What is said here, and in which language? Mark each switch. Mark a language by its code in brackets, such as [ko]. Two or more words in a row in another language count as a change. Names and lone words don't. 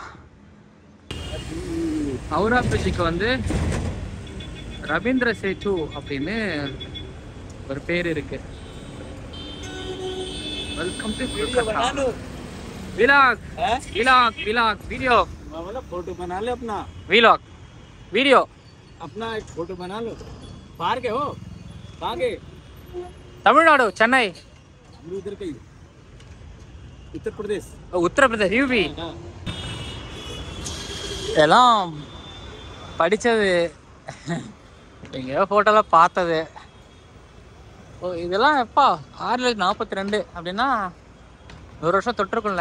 [ta] ஹவுரா பிரிட்ஜுக்கு வந்து ரவீந்திர சேது அப்படின்னு ஒரு பேர் இருக்கு. [en] Welcome to vlog video [hi] फोटो बना ले अपना, [en] vlog video [hi] अपना एक फोटो बना लो. बाहर के हो? कहाँ के? [ta] தமிழ்நாடு, சென்னை, [hi] हम इधर के, उत्तर प्रदेश. [ta] உத்தரப்பிரதேஷ், யூபி. எல்லாம் படித்தது, எங்கேயோ ஃபோட்டோலாம் பார்த்தது. ஓ, இதெல்லாம் எப்பா 1942 அப்படின்னா 100 வருஷம் தொட்டிருக்கும்ல.